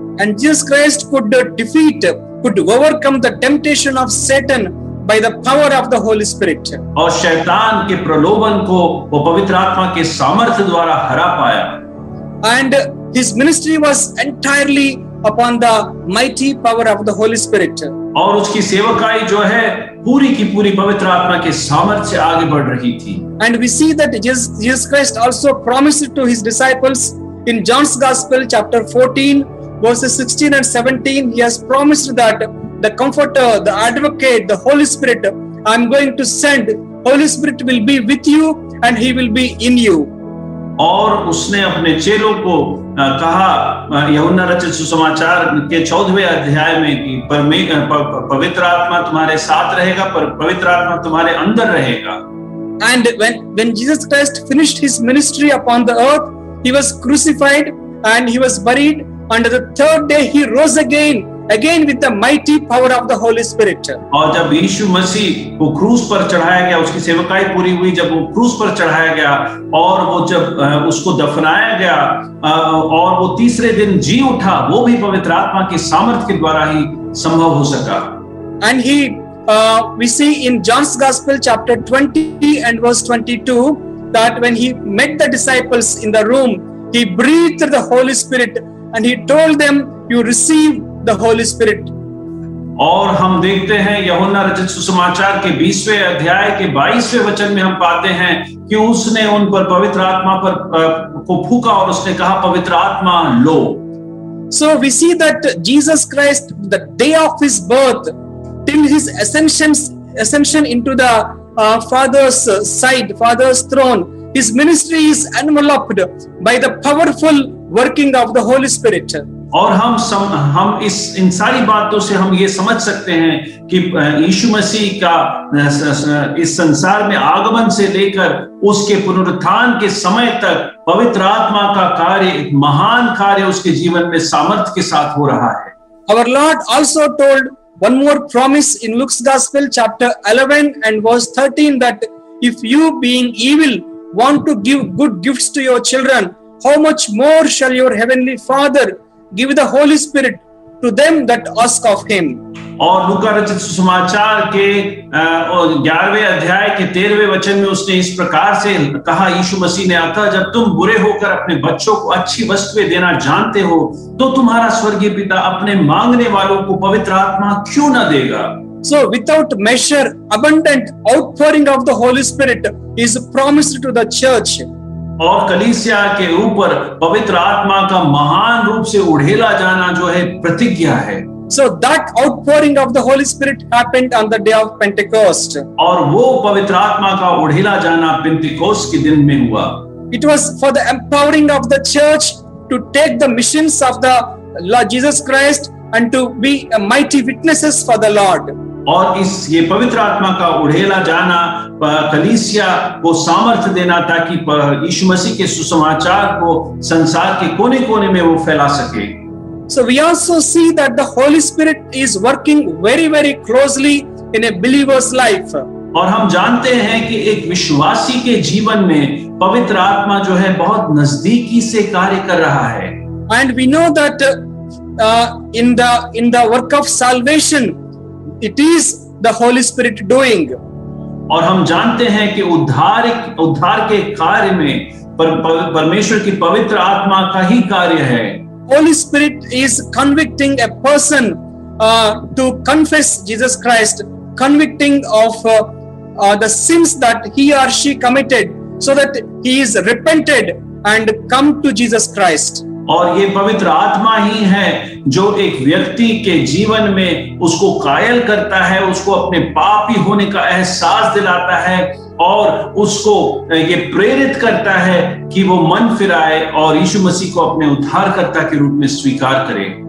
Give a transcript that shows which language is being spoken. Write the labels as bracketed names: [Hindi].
[English] And Jesus Christ could overcome the temptation of Satan by the power of the Holy Spirit. [Hindi] और शैतान के प्रलोभन को वो पवित्र आत्मा के सामर्थ्य द्वारा हरा पाया। [English] And his ministry was entirely upon the mighty power of the Holy Spirit. [Hindi] और उसकी सेवकाई जो है पूरी की पूरी पवित्र आत्मा के सामर्थ्य से आगे बढ़ रही थी। [English] And we see that Jesus Christ also promised to his disciples in John's Gospel chapter 14 verses 16 and 17 he has promised that the Comforter, the Advocate, the Holy Spirit I'm going to send. Holy Spirit will be with you and he will be in you. [Hindi] और उसने अपने चेलों को कहा यूहन्ना रचित सुसमाचार के 14वें अध्याय में कि पवित्र आत्मा तुम्हारे साथ रहेगा पर पवित्र आत्मा तुम्हारे अंदर रहेगा। [English] And when Jesus Christ finished his ministry upon the earth, he was crucified and he was buried. On the third day he rose again with the mighty power of the Holy Spirit. [Hindi] और जब यीशु मसीह को क्रूस पर चढ़ाया गया उसकी सेवकाई पूरी हुई जब वो क्रूस पर चढ़ाया गया और वो जब उसको दफनाया गया और वो तीसरे दिन जी उठा वो भी पवित्र आत्मा के सामर्थ्य के द्वारा ही संभव हो सका। [English] And we see in John's Gospel chapter 20 and verse 22 that when he met the disciples in the room, he breathed the Holy Spirit and he told them, you receive the Holy Spirit. [Hindi] और हम देखते हैं यूहन्ना रचित सुसमाचार के 20वें अध्याय के 22वें वचन में हम पाते हैं कि उसने उन पर पवित्र आत्मा पर को फूका और उसने कहा, पवित्र आत्मा लो। [English] So we see that Jesus Christ, the day of his birth till his ascension into the Father's side, Father's throne, his ministry is enveloped by the powerful working of the Holy Spirit. [Hindi] और हम इन सारी बातों से हम ये समझ सकते हैं कि यीशु मसीह का इस संसार में आगमन से लेकर उसके पुनरुत्थान के समय तक पवित्र आत्मा का कार्य, एक महान कार्य उसके जीवन में सामर्थ्य के साथ हो रहा है। [English] Our Lord also told one more promise in Luke's Gospel chapter 11 and verse 13 that if you being evil want to give good gifts to your children, how much more shall your heavenly Father give the Holy Spirit to them that ask of him. [Hindi] और लूका रचित सुसमाचार के 11वें अध्याय के 13वें वचन में उसने इस प्रकार से कहा, यीशु मसीह ने, अतः जब तुम बुरे होकर अपने बच्चों को अच्छी वस्तुएं देना जानते हो तो तुम्हारा स्वर्गीय पिता अपने मांगने वालों को पवित्र आत्मा क्यों न देगा। [English] So without measure, abundant outpouring of the Holy Spirit is promised to the church. [Hindi] और कलीसिया के ऊपर पवित्र आत्मा का महान रूप से उड़ेला जाना जो है प्रतिज्ञा है। [English] So that outpouring of the Holy Spirit happened on the day of Pentecost. [Hindi] और वो पवित्र आत्मा का उड़ेला जाना पेंतिकोस्त के दिन में हुआ। [English] It was for the empowering of the church to take the missions of the Lord Jesus Christ and to be a mighty witnesses for the Lord. [Hindi] और ये पवित्र आत्मा का उड़ेला जाना कलीसिया को सामर्थ्य देना ताकि यीशु मसीह के सुसमाचार को संसार के कोने-कोने में वो फैला सके। [English] So we also see that the Holy Spirit is working very, very closely in a believer's life. [Hindi] और हम जानते हैं कि एक विश्वासी के जीवन में पवित्र आत्मा जो है बहुत नजदीकी से कार्य कर रहा है। [English] And we know that in the work of salvation, it is the Holy Spirit doing. [Hindi] और हम जानते हैं कि उद्धार के कार्य में परमेश्वर की पवित्र आत्मा का ही कार्य है। [English] Holy Spirit is convicting a person to confess Jesus Christ, convicting of the sins that he or she committed, so that he is repented and come to Jesus Christ. [Hindi] और ये पवित्र आत्मा ही है जो एक व्यक्ति के जीवन में उसको कायल करता है, उसको अपने पापी होने का एहसास दिलाता है और उसको ये प्रेरित करता है कि वो मन फिराए और यीशु मसीह को अपने उद्धारकर्ता के रूप में स्वीकार करे।